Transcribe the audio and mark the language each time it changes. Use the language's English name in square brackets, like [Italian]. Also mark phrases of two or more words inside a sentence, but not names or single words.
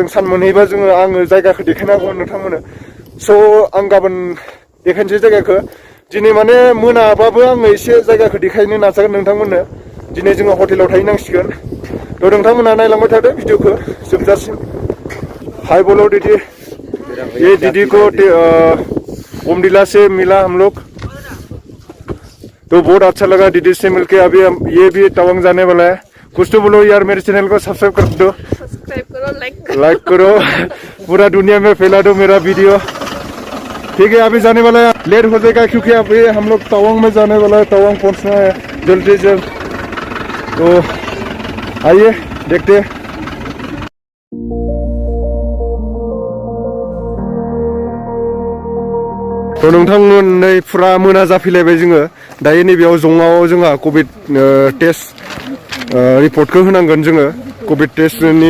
[Bodo] सान मोनहैबा आङो जायगाखौ देखायनांगौमोन नोंथांमोननो स' आं गाबोन देखायनोसै जायगाखौ दिनै माने मोनाबाबो आङो एसे जायगाखौ देखायनो नाजागोन नोंथांमोननो दिनै जोङो हटेलाव थाहैनांसिगोन थ' नोंथांमोना नायलांबाय थादो भिडिअखौ जोबजासिम [Hindi] हाय बोलो दीदी ये दीदी को बोमडिला से मिला हम लोग तो बहुत अच्छा लगा दीदी से मिलके अभी ये भी तवांग जाने वाला है कुछ तो बोलो यार मेरे चैनल को सब्सक्राइब कर दो सब्सक्राइब करो लाइक करो पूरा दुनिया में फैला दो मेरा वीडियो ठीक है अभी जाने वाला है लेट हो जाएगा क्योंकि अभी हम लोग तवांग में जाने वाला है तवांग पहुंचना है जल्दी तो आइए देखते हैं [Bodo] थ' नोंथांमोन नै फुरा मोना जाफैलायबाय जोङो दायो नैबेयाव जङाव जोंहा [English] covid test [Bodo] रिपर्टखौ होनांगोन जोङो [English] covid testni